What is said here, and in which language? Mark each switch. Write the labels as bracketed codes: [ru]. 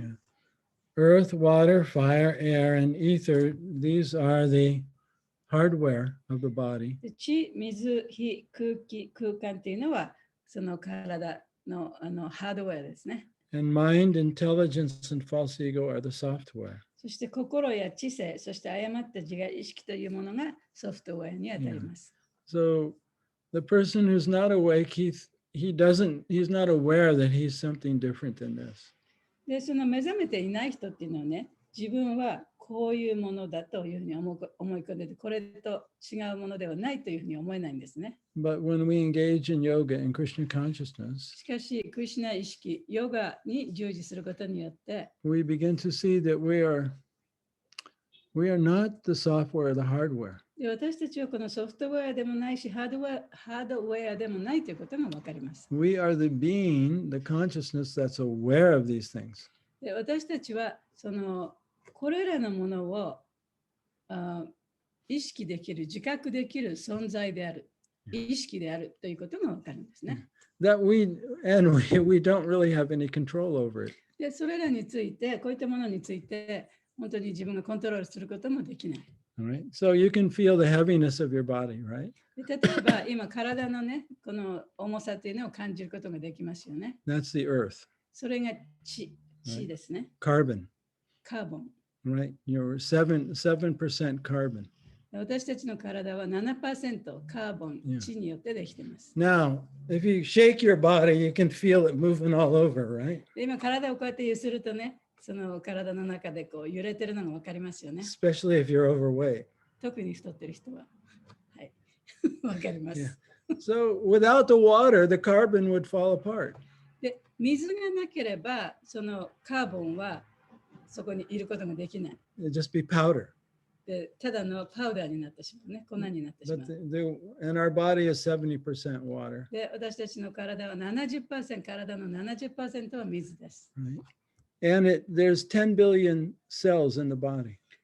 [en] Yeah. Earth, water, fire, air, and ether, these are the hardware of the body. [ja] 地、水、火、空気、空間っていうのはその体のハードウェアですね。 [en] And mind, intelligence, and false ego are the software. [ja] そして心や知性、そして誤った自我意識というものがソフトウェアにあたります。 [en] So the person who's not awake, he's not aware that he's something different than this. [ja] で、その目覚めていない人っていうのはね、自分はこういうものだというふうに思い込んでて、これと違うものではないというふうに思えないんですね。 [en] But when we engage in yoga and Krishna consciousness, [ja] しかし、クリシュナ意識、ヨガに従事することによって、 [en] we begin to see that we are not the software or the hardware. [ja] で私たちはこのソフトウェアでもないし、ハードウェアでもないということが分かります。 [en] We are the being, the consciousness that's aware of these things. [ja] で私たちはこれらのものを意識できる、自覚できる存在である、意識であるということが分かるんですね。 [en] That we don't really have any control over it. [ja] でそれらについて、こういったものについて、本当に自分がコントロールすることもできない。 [en] All right. So you can feel the heaviness of your body, right? [ja] で例えば、今、体のね、この重さというのを感じることができますよね。 [en] That's the earth. [ja] それが地ですね。 [en] Carbon, [ja] カーボン。 [en] right? You're 7% carbon. [ja] 私たちの体は 7% カーボン、地によってできています。 [en] Now, if you shake your body, you can feel it moving all over, right? [ja] で今、体をこうやって揺するとね、その体の中でこう揺れてるのが分かりますよね。 [en] Especially if you're overweight. [ja] 特に太ってる人は。はい。分かります。 [en] So without the water, the carbon would fall apart. [ja] で、水がなければ、そのカーボンはそこにいることができない。 [en] It'd just be powder. [ja] で、ただのパウダーになってしまうね。粉になってしま [en] But [ja] う。 [en] and our body is 70% water. [ja] で、私たちの体は 70%、体の 70% は水です。 [en] Right? And there's 10 billion cells in the body.